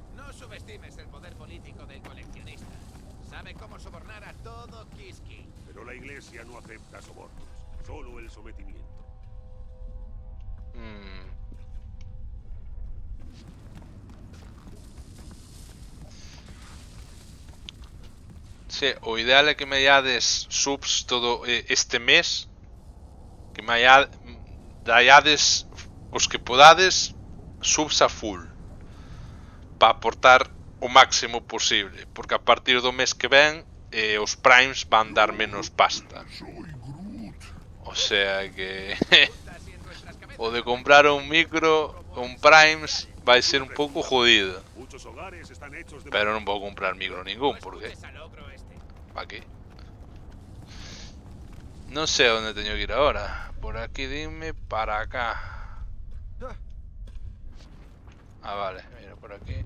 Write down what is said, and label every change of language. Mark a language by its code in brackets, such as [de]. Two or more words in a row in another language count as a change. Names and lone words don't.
[es] No subestimes el poder político del coleccionista. Sabe cómo sobornar a todo Kiski. Pero la iglesia no acepta sobornos, solo el sometimiento. [gl] Sí, o ideal é que me dades subs todo este mes. Que me dades os que podades subs a full. Para aportar o máximo posible. Porque a partir do mes que ven os primes van dar menos pasta. [es] O sea [gl] que o de comprar un micro, un primes vai ser un pouco jodido. [es] Muchos hogares están hechos de... [gl] Pero non vou comprar micro ningún, porque [es] ¿para qué? No sé a dónde tengo que ir ahora. Por aquí dime para acá. Ah, vale, mira por aquí.